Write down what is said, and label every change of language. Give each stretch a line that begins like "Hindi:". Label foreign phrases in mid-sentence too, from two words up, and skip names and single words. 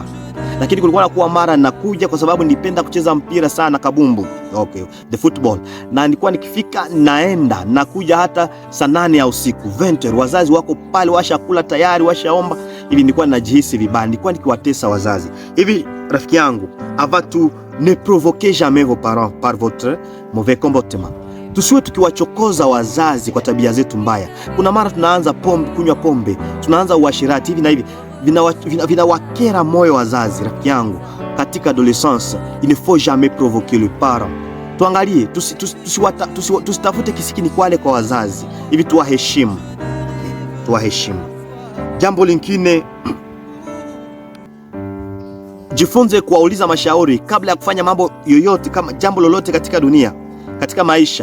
Swahili: Lakini kulikuwa na kuwa mara nakuja, kwa sababu nilipenda kucheza mpira sana, kabumbu,
English: the football,
Swahili: na nilikuwa nikifika naenda nakuja hata saa 8 ya usiku, 20, wazazi wako pale washakula tayari, washaomba. Hivi nilikuwa najihisi vibaya, nilikuwa nikiwatesa wazazi. Hivi rafiki yangu,
French: avant tout, ne provoquez jamais vos parents par votre mauvais comportement.
Swahili: Tusiwe tukiwachokoza wazazi kwa tabia zetu mbaya. Kuna mara tunaanza kunywa pombe, tunaanza uasherati, hivi na hivi vinawakera moyo wazazi. Rafiki yangu, katika adolescence,
French: il ne faut jamais provoquer le parent.
Swahili: Tuangalie, tusitafute kisikini kwale kwa wazazi. Hivi tuwaheshimu. Jambo lingine, jifunze kuwauliza mashauri kabla ya kufanya mambo yoyote, kama jambo lolote katika dunia, katika maisha.